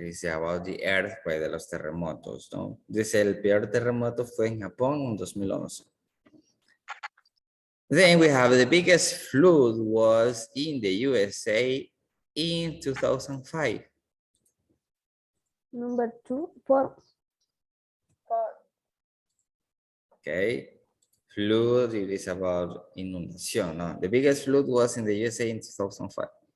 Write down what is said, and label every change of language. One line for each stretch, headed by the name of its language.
Spanish: Dice
English: about the earthquake,
Spanish: de los terremotos, ¿no? Dice el peor terremoto fue en Japón en 2011.
English: Then we have the biggest flood was in the USA in 2005. Number 2, 4. Okay. Flood, it is about inundación, ¿no? The biggest flood was in the USA in 2005.